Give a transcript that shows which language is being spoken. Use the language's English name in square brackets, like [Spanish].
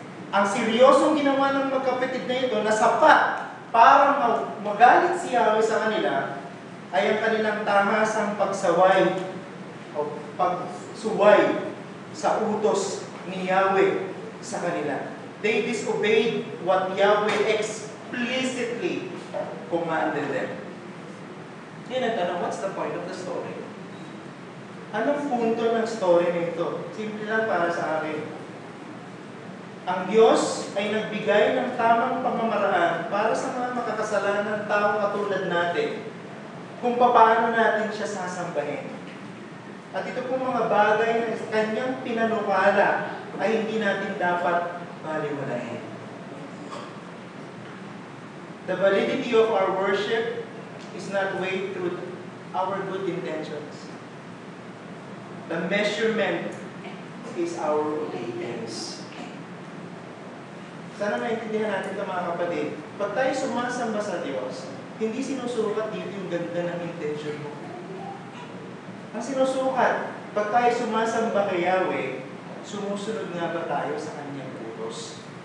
[Filipino] Ang seryosong ginawa ng magkapatid na ito na sapat para magalit si Yahweh sa kanila ay ang kanilang tahasang pagsaway o pagsuway sa utos ni Yahweh sa kanila. [English] They disobeyed what Yahweh explicitly commanded them. [Filipino] Yan ang tanong, [English] what's the point of the story? [Filipino] Anong punto ng story na ito? Simple lang para sa akin. Ang Diyos ay nagbigay ng tamang pamamaraan para sa mga makakasalanang tao katulad natin kung paano natin siya sasambahin. At ito pong mga bagay na kanyang pinanukala ay hindi natin dapat baliwalain. [English] The validity of our worship is not weighed through our good intentions. The measurement is our obedience. [Filipino] Sana maintindihan natin ito mga kapatid. Pag tayo sumasamba sa Diyos, hindi sinusukat dito yung ganda ng intention mo. Ang sinusukat, pag tayo sumasamba kay Yahweh, sumusunod nga ba tayo sa Kanyang utos?